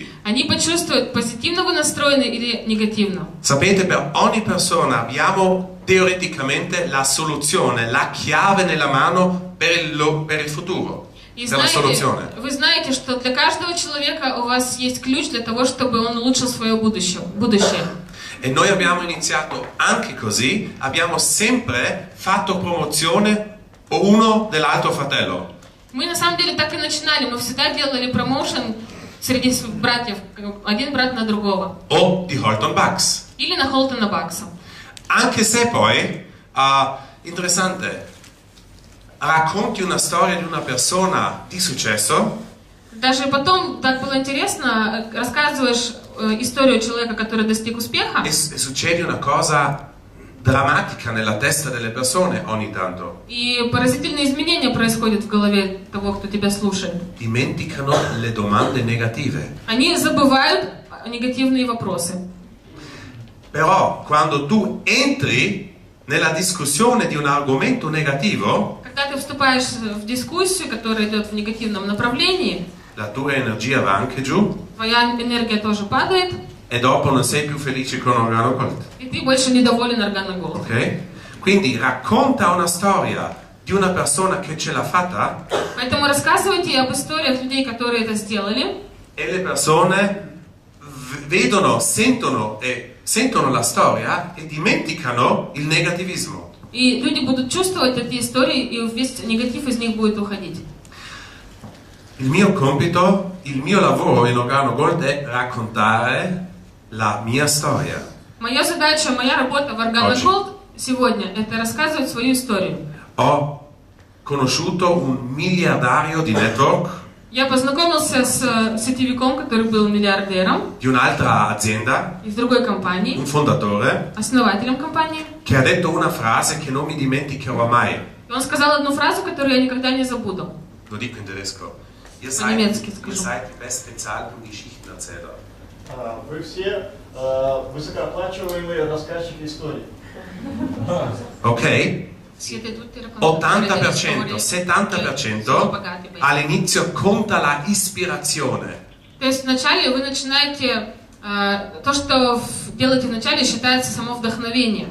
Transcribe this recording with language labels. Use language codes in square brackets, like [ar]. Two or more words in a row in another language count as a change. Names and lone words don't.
[ru] Они почувствуют, позитивно вы настроены или негативно. [it] Sapete, per ogni persona abbiamo teoreticamente la soluzione, la chiave nella mano per il futuro, [ru] И [it] per la soluzione. [ru] вы знаете, что для каждого человека у вас есть ключ для того, чтобы он улучшил свое будущее. [it] E noi abbiamo iniziato anche così, abbiamo sempre fatto promozione uno dell'altro fratello. [ru] Мы на самом деле так и начинали, мы всегда делали промоушен среди братьев, один брат на другого. [it] O di Holton Bucks. [ru] Или на Холтона Бакса. [it] Anche se poi, interessante, racconti una storia di una persona di successo, [ru] Даже потом так было интересно, рассказываешь историю человека, который достиг успеха, [it] e succede una cosa drammatica nella testa delle persone ogni tanto. [ru] и поразительные изменения происходят в голове того, кто тебя слушает. [it] Dimenticano le domande negative. [ru] Они забывают негативные вопросы. [it] Però quando tu entri nella discussione di un argomento negativo, [ru] Когда ты вступаешь в дискуссию, которая идет в негативном направлении, [it] la tua energia va anche giù [ru] твоя энергия тоже падает, [it] e dopo non sei più felice con Organo Gold. [ru] и ты больше недоволен Органоголд. [it] Ok? Quindi racconta una storia di una persona che ce l'ha fatta [ru] Поэтому рассказывайте об историях людей, которые это сделали, [it] e le persone vedono, sentono la storia e dimenticano il negativismo. [ru] и люди будут чувствовать эти истории, и весь негатив из них будет уходить. [it] Il mio compito, il mio lavoro in Organo Gold è raccontare la mia storia. [ru] Моя задача, моя работа в Органоголд сегодня – это рассказывать свою историю. [it] Ho conosciuto un miliardario di network [ru] Я познакомился с сетевиком, который был миллиардером [it] di un'altra azienda, [ru] из другой компании, [it] un fondatore, [ru] основателем компании. [it] che ha detto una frase che non mi dimenticherò mai. [ru] И он сказал одну фразу, которую я никогда не забуду. [it] Lo dico in tedesco. [de] Ihr [ru] По-немецки скажу. [de] seid die bestbezahlten Geschichtenerzähler. [ru] Вы все высокооплачиваемые рассказчики историй. [it] Ok? Siete tutti raccontatori delle storie, 80%, che sono pagati 70% bene. all'inizio conta la ispirazione. [ru] То есть вначале вы начинаете, то, что делаете вначале, считается само вдохновение.